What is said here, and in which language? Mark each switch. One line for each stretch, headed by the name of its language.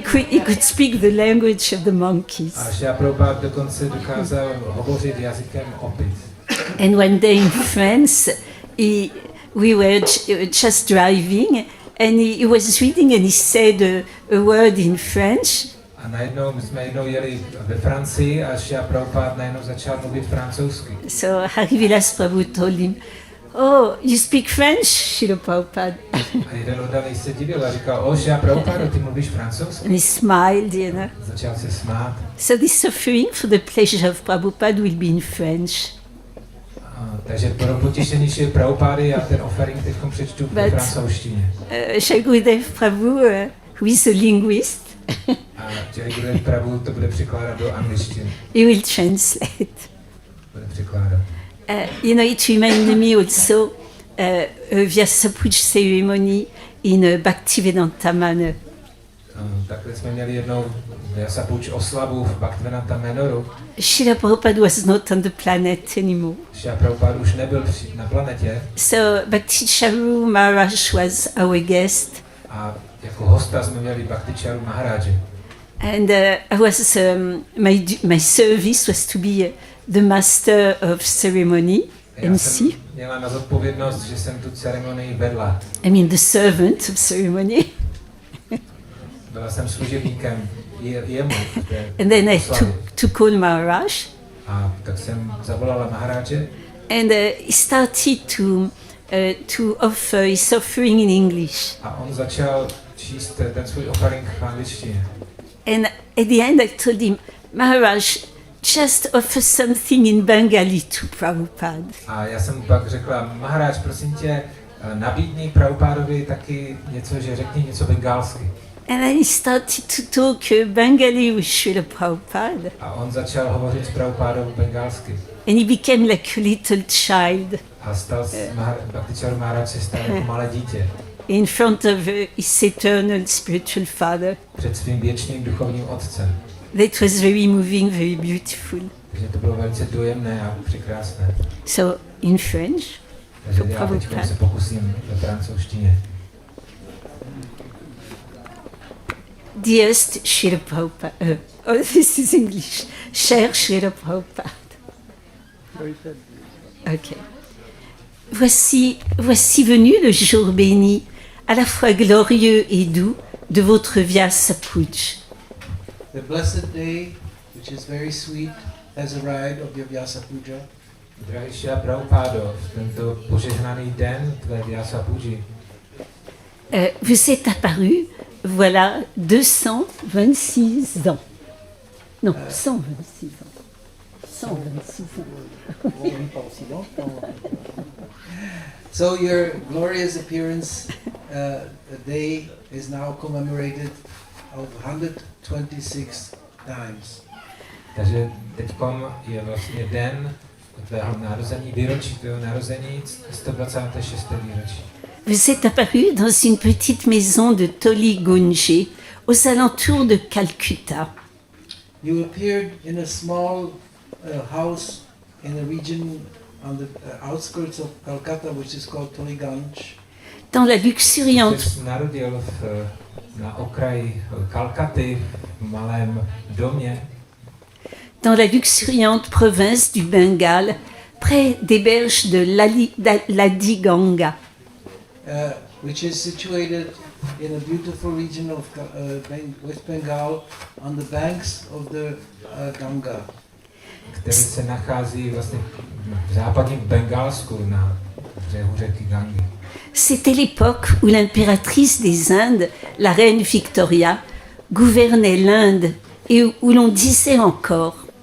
English: he could speak the language of the monkeys.
Czech: A Šrila Prabhupáda dokonce dokázal hovořit jazykem opic.
English: And one day in France, we were just driving, and he was reading, and he said a word in French.
Czech: A najednou, my jsme jednou jeli ve Francii a Šrila Prabhupáda najednou začal mluvit francouzsky.
English: So Harivilas Prabhu told him, "Oh, you speak French, Srila Prabhupada?"
Czech: A jeden oddaný se divil a říkal, o Šrila Prabhupáda, ty mluvíš francouzsky?
English: And he smiled, you know.
Czech: Začal se smát.
English: So the suffering for the pleasure of Prabhupada will be in French.
Czech: Takže pro potěšení Šrily Prabhupády já ten offering teď přečtu ve francouzštině.
English: Jaigurudev Prabhu, who is a linguist,
Czech: A Jaigurudev Prabhu to bude překládat do angličtiny.
English: he will translate.
Czech: Bude překládat.
English: You know, it reminded me also a Vyasapuja ceremony in Bhaktivedanta manner.
Czech: Takhle jsme měli jednou Vyasapuja oslavu v Bhaktivedanta Manoru.
English: Srila Prabhupada was not on the planet anymore.
Czech: Šrila Prabhupáda už nebyl na planetě.
English: So Bhakti Charu Maharaj was our guest.
Czech: A jako hosta jsme měli Bhakti Charu Maharaje.
English: And I was my service was to be the master of ceremony, MC.
Czech: Měla na zodpovědnost, že jsem tu ceremonii vedla.
English: I mean the servant of ceremony.
Czech: Byla jsem služebníkem jemu.
English: And then I to call Maharaj.
Czech: A tak jsem zavolala Maharaje.
English: And he started to offer his offering in English.
Czech: A on začal číst ten svůj offering v angličtině.
English: And at the end I told him, Maharaj, just offer something in Bengali to Prabhupada.
Czech: A já jsem pak řekla, Maharaj, prosím tě, nabídni Prabhupádovi taky něco, že řekni něco bengalsky.
English: And then he started to talk Bengali with Srila Prabhupada.
Czech: A on začal hovořit s Prabhupádou bengalsky.
English: And he became like a little child.
Czech: A stal Bhakti Charu Maharaj se stal jako malé dítě.
English: In front of his eternal spiritual father.
Czech: Před svým věčným duchovním otcem.
English: That was very moving, very beautiful.
Czech: Takže to bylo velice dojemné a překrásné.
English: So in French.
Czech: Takže já teď se pokusím ve francouzštině.
English: Dearest Srila Prabhupada, this is English.
French: Cher Srila Prabhupada.
English: Okay.
French: Voici venu le jour béni, à la fois glorieux et doux, de votre Vyasapuja.
English: The blessed day, which is very sweet, has arrived of your Vyasapuja.
Czech: Drahý Šrila Prabhupádo, tento požehnaný den tvé Vyasapuji.
French: Vous êtes apparu, voilà, 226 ans. Non, 126 ans. 126 ans.
English: So your glorious appearance day is now commemorated of 126 times.
Czech: Takže teďkom je vlastně den tvého narození, výročí tvého narození, 126. výročí.
French: Vous êtes apparu dans une petite maison de Toli-Gunje, aux alentours de Calcutta.
English: You appeared in a small house in a region on the outskirts of Calcutta, which is called Toli-Gunj.
French: Dans la luxuriante...
Czech: Jsi narodil na okraji Kalkaty, v malém domě.
French: Dans la luxuriante province du Bengale, près des berges de l'Adiganga.
English: Which is situated in a beautiful region of West Bengal on the banks of the Ganga.
Czech: Který se nachází vlastně v západním Bengalsku na břehu řeky Gangy.
French: C'était l'époque où l'impératrice des Indes, la reine Victoria, gouvernait l'Inde et où l'on disait encore.